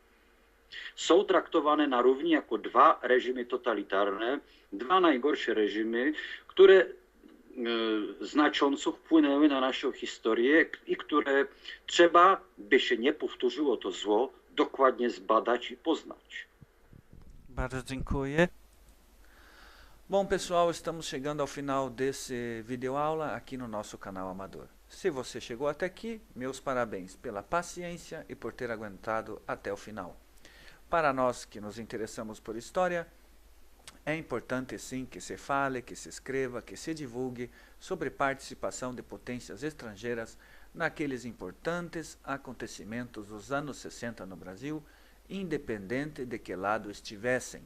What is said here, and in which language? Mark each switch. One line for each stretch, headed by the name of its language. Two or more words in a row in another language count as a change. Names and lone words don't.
Polish: Są traktowane na równi jako dwa reżimy totalitarne, dwa najgorsze reżimy, które znacząco wpłynęły na naszą historię i które trzeba, by się nie powtórzyło to zło, dokładnie zbadać e poznać. Bardzo dziękuję.
Portuguese: Bom, pessoal, estamos chegando ao final desse videoaula aqui no nosso canal Amador. Se você chegou até aqui, meus parabéns pela paciência e por ter aguentado até o final. Para nós que nos interessamos por história, é importante sim que se fale, que se escreva, que se divulgue sobre participação de potências estrangeiras naqueles importantes acontecimentos dos anos 60 no Brasil, independente de que lado estivessem.